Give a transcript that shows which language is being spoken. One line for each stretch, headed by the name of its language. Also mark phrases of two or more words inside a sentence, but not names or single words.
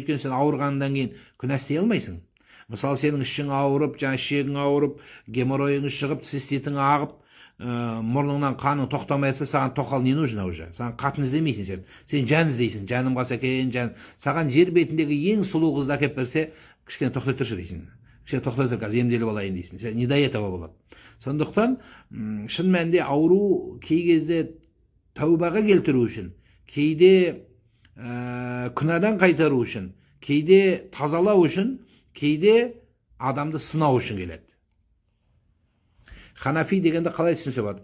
Kazakh: Өйткені сен ауырғаннан кейін күнә істей алмайсың. Мысалы, сенің ішің ауырып, ішегің ауырып, геморройың шығып, циститің ағып, мұрныңнан қаның тоқтамай жатса, саған тоқал
Russian: не нужно уже?
Kazakh: Саған қатын іздемейсің сен жан іздейсің. Жаным қалса екен, саған жер бетіндегі ең сұлу қызды әкеп берсе, кішкене тоқтай тұршы дейсің. Кішкене тоқтай тұр, қазір емделіп алайын дейсің. Сен
Russian: не до этого
Kazakh: болады. Сондықтан шын мәнінде ауру кей кезде тәубаға келтіру үшін, кейде күнәдан қайтару үшін, кейде тазалау үшін, кейде адамды сынау үшін келеді. Ханафи дегенді қалай түсінсе болады?